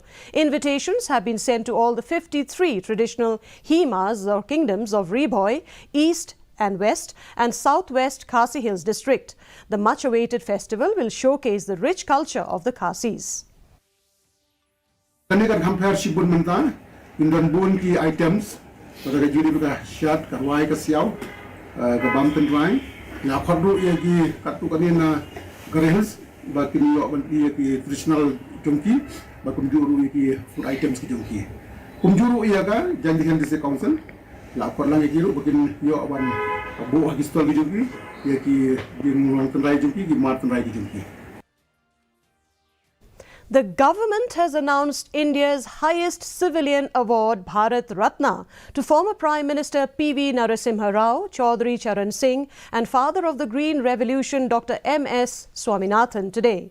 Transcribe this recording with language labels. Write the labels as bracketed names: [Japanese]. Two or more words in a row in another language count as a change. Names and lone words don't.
[English] Invitations have been sent to all the 53 traditional Himas or kingdoms of Riboy, East and West and Southwest Khasi Hills district. The much-awaited festival will showcase the rich culture of the Khasis. Items, shirt, [Khasi] bakin yo ki traditional jongki bakum juru ki [English] food items [Khasi] ki jongki kumjuru iya ka janjikan dise council la ko lang ki ru bakin yo wan bo ki stol ki jongki ya ki din tendrai jongki ki mar tendrai ki jongki. [English] The government has announced India's highest civilian award, Bharat Ratna, to former Prime Minister P.V. Narasimha Rao, Chaudhry Charan Singh and father of the Green Revolution, Dr. M.S. Swaminathan today.